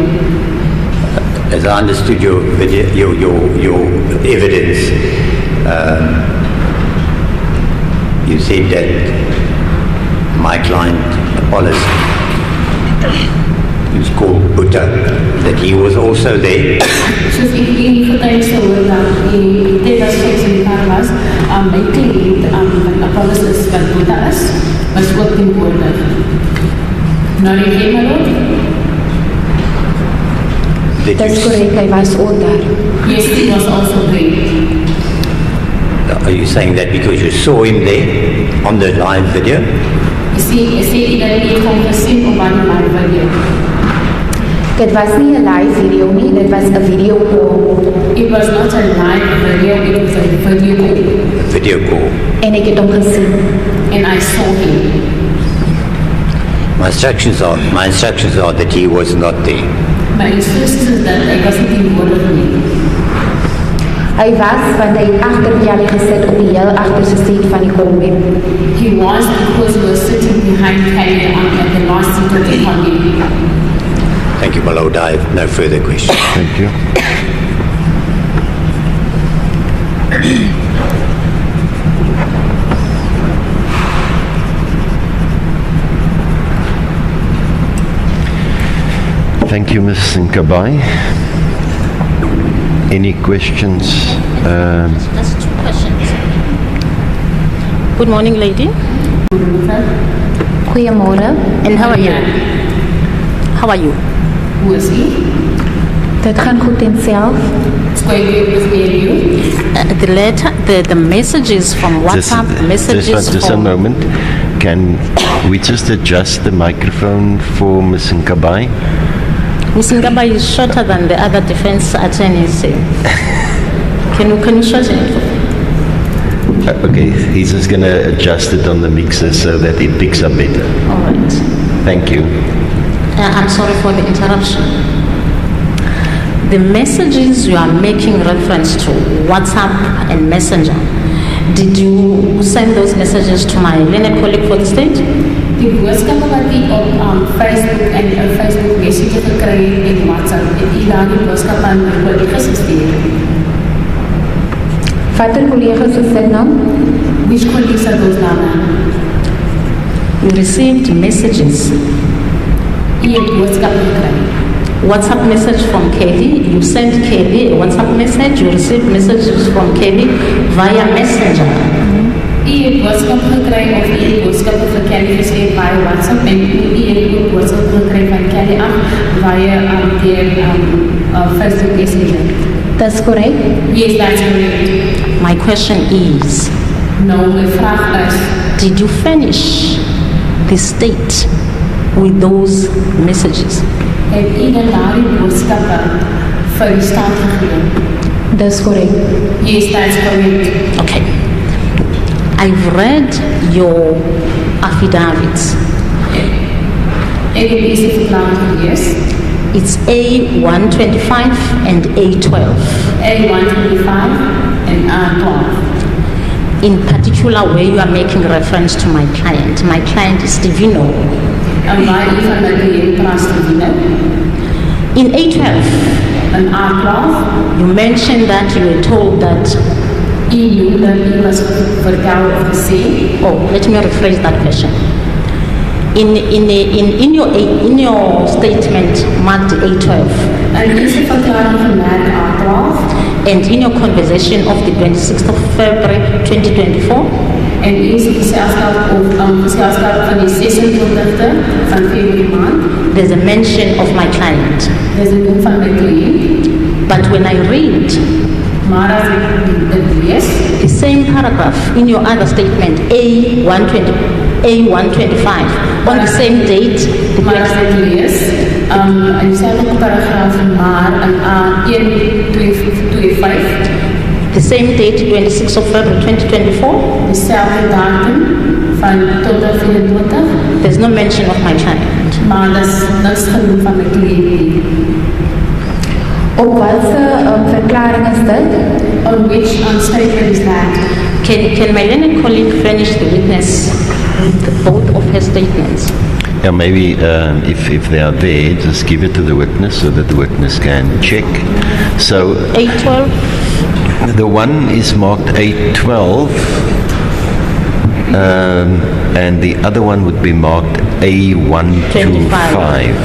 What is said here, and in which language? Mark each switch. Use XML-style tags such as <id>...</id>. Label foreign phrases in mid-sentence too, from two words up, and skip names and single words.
<en>As I understood your video, your evidence, you said that my client, Apollis, who's called Buddha, that he was also there. So if he</en> <af>vertelt dit was steeds in die kar was, my cliënt, Apollis is wat Buddha is, was ook teenwoordig. Nou die Hemelot?</af> <en>That's correct, I was all there. Yes, he was also there. Are you saying that because you saw him there on the live video? You see</en> <af>dat jy hom gesien op die</af> <en>live video.</en> <af>Dit was nie 'n live video nie, dit was 'n video call.</af> <en>It was not a live video, it was a video call. Video call.</en> <af>En ek het hom gesien.</af> <en>And I saw him. My instructions are that he was not there. My instructions is that</en> <af>ek was nie teenwoordig nie. Hy was, want hy het agter Kelly gesit op die heel agterste seat van die Kombi.</af> <en>He was because he was sitting behind Kelly at the last seat of the Kombi. Thank you, my lord. I have no further questions. Thank you. Thank you, Ms. Nkabai. Any questions? Just two questions. Good morning, lady.</en> <af>Goeiemôre.</af> <en>And how are you? How are you? Who is he?</en> <af>Dit gaan goed en self.</af> <en>It's going good with me and you. The letter, the messages from WhatsApp, Just a moment. Can we just adjust the microphone for Ms. Nkabai? Ms. Nkabai is shorter than the other defense attorneys. Can you shorten it? Okay, he's just going to adjust it on the mixer so that it picks up better. All right. Thank you. I'm sorry for the interruption. The messages you are making reference to, WhatsApp and Messenger, did you send those messages to my Leonard colleague for the state?</en> <af>Die boodskappe wat jy op Facebook en Facebook Messenger gekry het en WhatsApp, het jy daar die boodskap aan die collega's gestuur? Watter collega's is dit nou?</af> <en>Which colleagues are those now? You received messages.</en> <af>Jy het boodskap gekry.</af> <en>WhatsApp message from Kelly. You sent Kelly a WhatsApp message. You received messages from Kelly via Messenger.</en> <af>Jy het boodskap gekry of jy het boodskappe vir Kelly gestuur via WhatsApp en jy het ook boodskap gekry van Kelly af via Facebook Messenger.</af> <en>That's correct. Yes, that's correct. My question is,</en> <af>No, my vraag is,</af> <en>did you furnish the state with those messages?</en> <af>het jy dan daardie boodskappe vir die staat gegee?</af> <en>That's correct. Yes, that's correct. Okay. I've read your affidavits.</en> <af>Ek het die verklaring gelees.</af> <en>It's A125 and A12. A125 and A12. In particular, where you are making reference to my client. My client is Steveno.</en> <af>En waar u van my cliënt praat Steveno?</af> <en>In A12, In A12, you mentioned that you were told that.</en> <af>u noem dat u was vertel of gesê.</af> <en>Oh, let me rephrase that question. In your statement marked A12,</en> <af>En u is 'n verklaring gemerk A12.</af> <en>and in your conversation of the 26th of February 2024,</en> <af>En u is 'n geselskap van die 26de van Februarie maand.</af> <en>there's a mention of my client.</en> <af>Dis 'n noem van my cliënt.</af> <en>But when I read</en> <af>Maar as ek dit lees,</af> <en>the same paragraph in your other statement, A125, on the same date, the</en> <af>maar as ek lees, in dieselfde paragraaf maar in A1225,</af> <en>the same date, 26th of February 2024,</en> <af>dieselfde datum van 2024,</af> <en>there's no mention of my client.</en> <af>maar dis niks genoem van my cliënt nie. Op watter verklaring is dit?</af> <en>On which statement is that? Can my learned colleague furnish the witness with both of her statements? Yeah, maybe if they are there, just give it to the witness so that the witness can check. So A12, the one is marked A12, and the other one would be marked A125.</en>